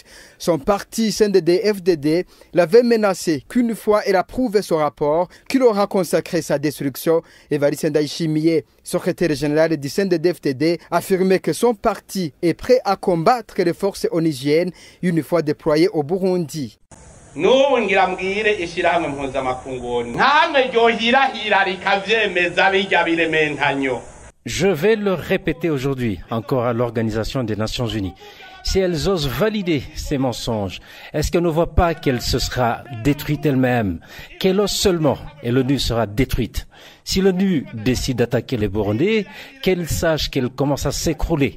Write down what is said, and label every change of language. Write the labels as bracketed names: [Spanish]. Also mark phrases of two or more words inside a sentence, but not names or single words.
[French] Son parti CNDD-FDD l'avait menacé qu'une fois elle approuvé ce rapport, qu'il aura consacré sa destruction. Evariste Ndayishimiye, secrétaire général du CNDD-FDD, affirmait que son parti est prêt à combattre les forces onusiennes une fois déployées au Burundi. [Rundi] N'ubu ngira mbwire ishirahamwe mpuzamakungu ntamwe ryohirahira rikavyemeza bijya birementanyo. [French] Je vais le répéter aujourd'hui encore à l'Organisation des Nations Unies. Si elles osent valider ces mensonges, est-ce qu'elles ne voient pas qu'elle se sera détruite elle-même, qu'elle ose seulement et l'ONU sera détruite? Si l'ONU décide d'attaquer les Burundais, qu'elle sache qu'elle commence à s'écrouler.